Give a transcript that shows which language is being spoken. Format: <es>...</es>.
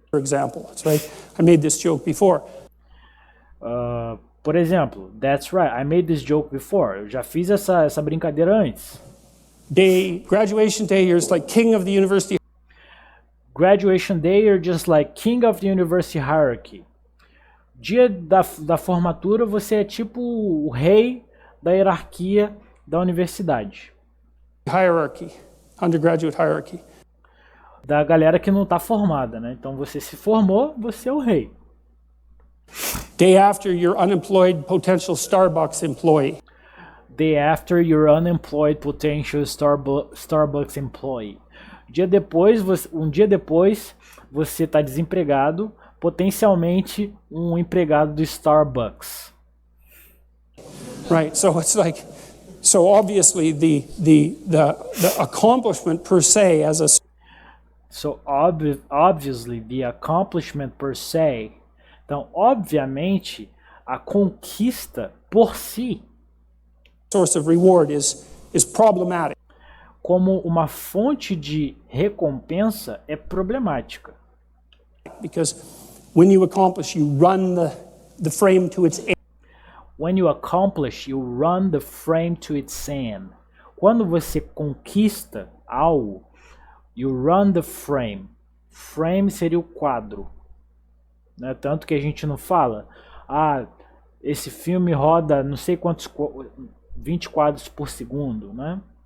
<en>For example, that's right. I made this joke before.</en> <pt>Por exemplo,</pt> <en>that's right. I made this joke before.</en> <pt>Eu já fiz essa brincadeira antes.</pt> <en>Graduation day, you're just like king of the university. Graduation day, you're just like king of the university hierarchy.</en> <pt>Dia da formatura, você é tipo o rei da hierarquia da universidade.</pt> <en>Hierarchy, undergraduate hierarchy.</en> <pt>da galera que não está formada, né? Então você se formou, você é o rei.</pt> <en>Day after your unemployed potential Starbucks employee. Day after your unemployed potential Starbucks employee.</en> <pt>Um dia depois, você está desempregado, potencialmente um empregado do Starbucks.</pt> <en>Right, so it's like, so obviously the accomplishment per se as a So obviously the accomplishment per se.</en> <pt>Então, obviamente, a conquista por si,</pt> <en>source of reward is problematic.</en> <pt>Como uma fonte de recompensa é problemática.</pt> <en>Because when you accomplish, you run the frame to its end. When you accomplish, you run the frame to its end.</en> <pt>Quando você conquista algo,</pt> <en>you run the frame.</en> <pt>Frame seria o quadro. Né? Tanto que a gente não fala, esse filme roda não sei quantos, 20 quadros por segundo, né?</pt>